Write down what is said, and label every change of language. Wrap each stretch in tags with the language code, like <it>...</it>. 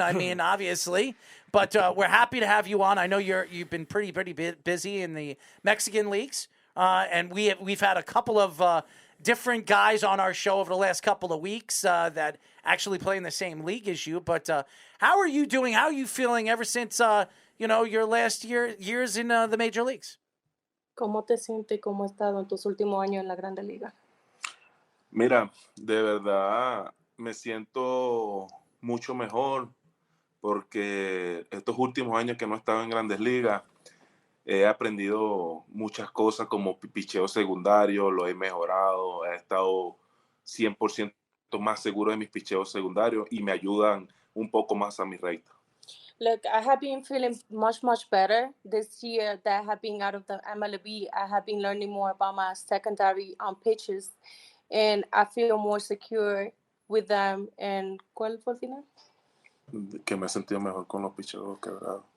<en>I mean, obviously. But we're happy to have you on. I know you've been pretty busy in the Mexican leagues. And we've had a couple of different guys on our show over the last couple of weeks that actually play in the same league as you. But how are you doing? How are you feeling ever since your last years in the major leagues?</en> <es>¿Cómo te sientes? ¿Cómo has estado en tus últimos años en la Grande Liga? Mira, de verdad me siento mucho mejor porque estos últimos años que no he estado en Grandes Ligas he aprendido muchas cosas como picheo secundario, lo he mejorado, he estado 100% más seguro de mis picheos secundarios y me ayudan un poco más a mi recta.</es> <en>Look, I have been feeling much better this year that I have been out of the MLB. I have been learning more about my secondary pitches, and I feel more secure with them.</en> <es>And ¿cuál fue el final? Que me he sentido mejor con los picheos quebrados.</es>